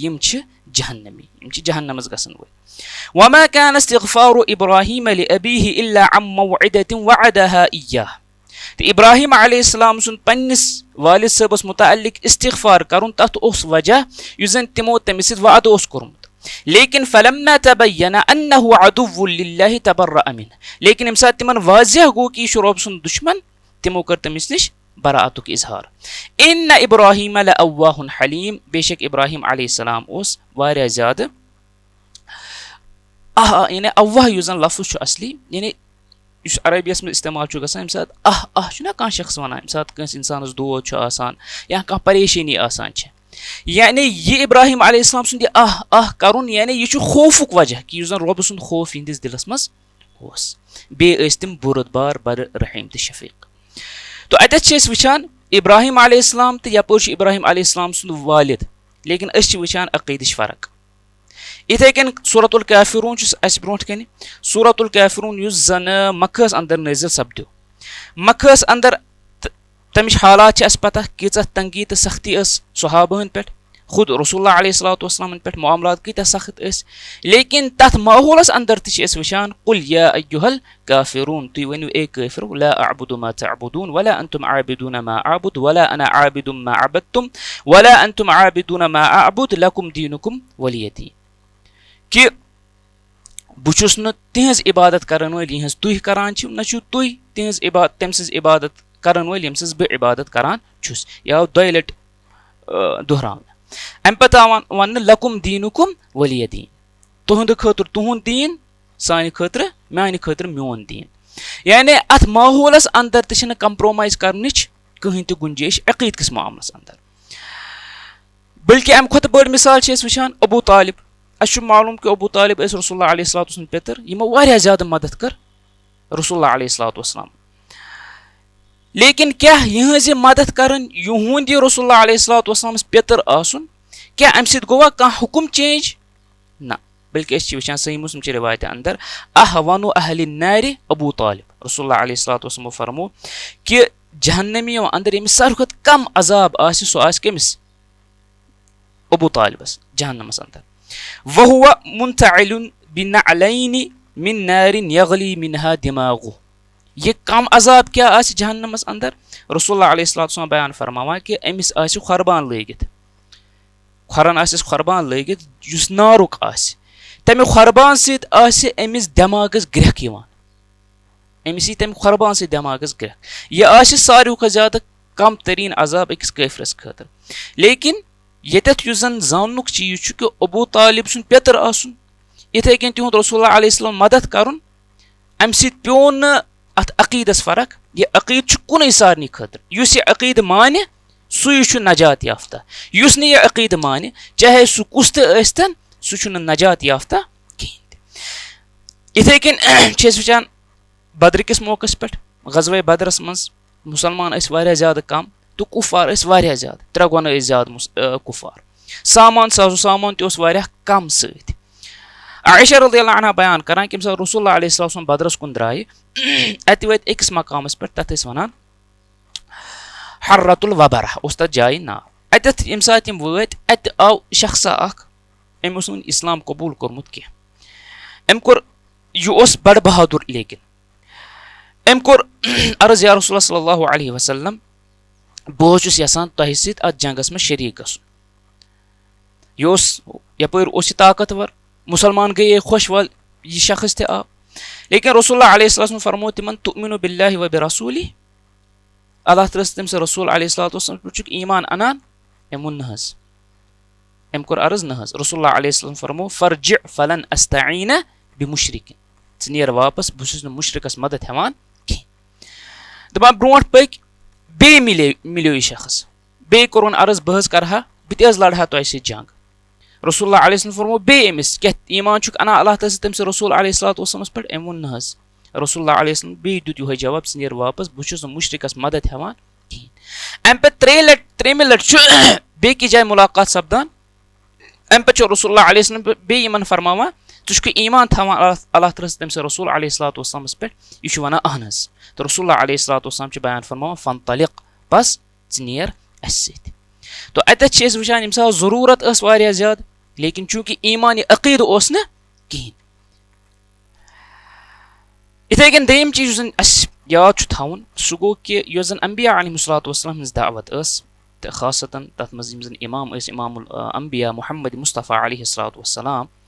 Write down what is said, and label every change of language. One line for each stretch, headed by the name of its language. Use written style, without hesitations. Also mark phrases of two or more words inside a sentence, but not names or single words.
Kashmiri: यम जहन्नमी यम जहन्नमस गसन वो
Arabic: وما كان استغفار إبراهيم لأبيه إلا عن موعدة وعدها إياه
Kashmiri: तो इब्राहिम अलैहिस्सलाम सुन पन्निस वालिद सबस मुताल्लिक इस्तिगफार करुन तथ ओस वजह युस जन तिमो तमिस सित वाद ओस कोरमुत लेकिन
Arabic: فلما تبين أنه عدو لله تبرأ من
Kashmiri: लेकिन यम सात तिमन वाज़िह गो कि यह रब सुन दुश्मन तिमो कर तमिस निश बराअतुक इजहार
Arabic: إن إبراهيم لأواه حليم
Kashmiri: बेशक इब्राहिम अलैहिस्सलाम ओस वारिया ज़्यादा यानी अव्वाह युस जन लफ्ज़ असली यानी अरबियस में इस्तेमाल गसान ना कह शख्स वन कस इंसानस दोद या कह परेशानी यानी यह इब्राहिम अलैहिस्सलाम सुंद करुन यानी यह खौफुक वजह कि युस जन रब सुंद खौफ इहंदिस दिलस मज ओस बे तिम बुरदबार बड़ रहीम तो शफीक तो अतः वुचान इब्राहिम अलैहिस्सलाम तो यपर इब्राहिम अलैहिस्सलाम सुंद वालिद लेकिन वुचान अकीदच फर्क इथे कन सूरतुल काफिरून ब्रोट कन सूरतुल काफिरून युस जन मक्कस अंदर नाजिल सपदो मक्कस अंदर तमिश हालात पता कीच तंगी तो सख्ती सहाबहन पे खुद
Arabic: رسول الله عليه الصلاة والسلام
Kashmiri: पे मामलात कत सख्त लेकिन तथ माहौलस अंदर वुचान
Arabic: قل يا أيها الكافرون
Kashmiri: तुय वनु ए काफिर
Arabic: لا أعبد ما تعبدون ولا أنتم عابدون ما أعبد ولا أنا عابد ما عبدتم ولا أنتم عابدون ما أعبد لكم دينكم ولي
Kashmiri: दीन कि बुचुस न तिहज इबादत करन वल यहज तुह करान छु न छु तुह तिहज इबादत तमसिस इबादत करन वल यमसिस बे इबादत करान छुस या दोय लट दोहरान अम पता वन
Arabic: لكم دينكم ولي دين
Kashmiri: तुहंद खतर तुहुन दीन सान खतर मान खतर मोन दीन यानी अत माहौलस अंदर तन कंप्रोमाइज करनिच कहीं तो गुंजाइश अकीद किस मामलस अंदर बल्कि अम खुद बड़ मिसाल वुचान अबू तालिब अश मालूम कि अबू तालिब
Arabic: رسول الله عليه الصلاة والسلام
Kashmiri: पेतर यमो वारिया ज्यादा मदद कर
Arabic: رسول الله عليه الصلاة والسلام
Kashmiri: लेकिन क्या यहज मदद करन युहुंद
Arabic: رسول الله عليه الصلاة والسلام
Kashmiri: पेतर आसुन क्या अम सित गोवा कह हुकुम चेंज ना बल्कि वुचान सही मुस्लिम ची रिवायत अंदर
Arabic: أهون أهل النار أبو طالب رسول الله عليه الصلاة والسلام
Kashmiri: फरमो कि जहन्नमियों अंदर यमिस सारु कम अजाब आसि सो आसि केमिस अबू तालिबस जहन्नमस अंदर
Arabic: وهو منتعل بنعلين من نار يغلي منها دماغه
Kashmiri: ये कम अजाब क्या आसि जहन्नमस अंदर
Arabic: رسول الله عليه الصلاة والسلام
Kashmiri: बयान फरमावा कि अमिस आसि खरबान लगित खरन आसिस खरबान लगित जुस नारुक आसि तमे खरबान सित आसि अमिस दिमागस ग्रह यिवान अमिस तमे खरबान सित दिमागस ग्रह ये आसि सारियों का ज्यादा कम तरीन अजाब अकिस काफिरस खतर लेकिन यतथ युस जन जाननुक चीज कि अबू तालिब सुन पेतर आसुन इथे कन तिहुंद
Arabic: رسول الله عليه السلام
Kashmiri: मदद करन अम सित प्यो न अत अकीदस फर्क ये अकीद कुन सारनी खतर युस ये अकीद माने सुई छु नजात याफ्ता युस ने ये अकीद माने चाहे सु कुस तन सु छु नजात याफ्ता कहीं इथे कन वुचान बद्र किस मौकस पे गज़वे बदरस मज मुसलमान वारिया ज्यादा कम तो कुफार वारिया ज्यादा त्रे गुना ज्यादा कुफार सामान साजो सामान तस वारिया कम सत आयशा
Arabic: رضي الله عنها
Kashmiri: बयान करान कि
Arabic: رسول الله عليه الصلاة والسلام
Kashmiri: बदरस कुन द्राय अत वत अकिस मकामस पे तथ वनान
Arabic: حرة الوبرة
Kashmiri: उस तथ जाय ना अत यम सात यम वत अत आव शख्सा अख अम इस्लाम कबूल कोरमुत के अम कोर यह बड़ बहादुर लेकिन अम कोर अर्ज
Arabic: يا رسول الله صلى الله عليه وسلم
Kashmiri: बहुत यसान तह सत अत जंगस में शरीक गसन यह यपर ताकतवर मुसलमान गए खुश वल यह शख्स ते आ लेकिन
Arabic: رسول الله عليه وسلم
Kashmiri: फरमो तिमन
Arabic: تؤمن بالله وبرسولي
Kashmiri: अल्लाह तरस तम से रसूल
Arabic: عليه وسلم
Kashmiri: ईमान अनान एमुन नहज एम कोर अर्ज नहज
Arabic: رسول الله عليه وسلم
Kashmiri: फरमो
Arabic: فارجع فلن أستعين بمشرك
Kashmiri: नीर वापस बहुत मुशरिकस मदद हेवान कहीं दपान ब्रोट पक बे मिलो यह शख्स बे कोरन अर्ज बह करहा बह लड़हा तह सत जंग
Arabic: رسول الله عليه وسلم
Kashmiri: फरमो बे अमिस क्या ईमान अना अल्लाह तम से रसूल
Arabic: عليه الصلاة والسلام
Kashmiri: पे एम वोन नहज
Arabic: رسول الله عليه وسلم
Kashmiri: बे दुत यह जवाब नीर वापस बहुत मुशरिकस मदद हेवान कहीं अम पे त्रेम लट बे की जाए मुलाकात सपदान अम पे
Arabic: رسول الله عليه وسلم
Kashmiri: बे यमन फरमावा तुझको ईमान थवान अल्लाह तम से रसूल
Arabic: عليه الصلاة والسلام
Kashmiri: पे यह वनान अहन तो
Arabic: رسول الله عليه الصلاة والسلام
Kashmiri: बयान फरमावा फंतलिक बस नीर अस तो अतः वुचान यम सात जरूरत वारिया ज्यादा लेकिन चूंकि ईमान अकीद न कहीं इथे कन दम चीज याद छु थाउन सु गो कि यो जन अंबिया
Arabic: عليه الصلاة والسلام
Kashmiri: हंस दावत अस त खासतन तत मज यम जन इमाम अस
Arabic: إمام الأنبياء
Kashmiri: मुहम्मद मुस्तफा
Arabic: عليه الصلاة والسلام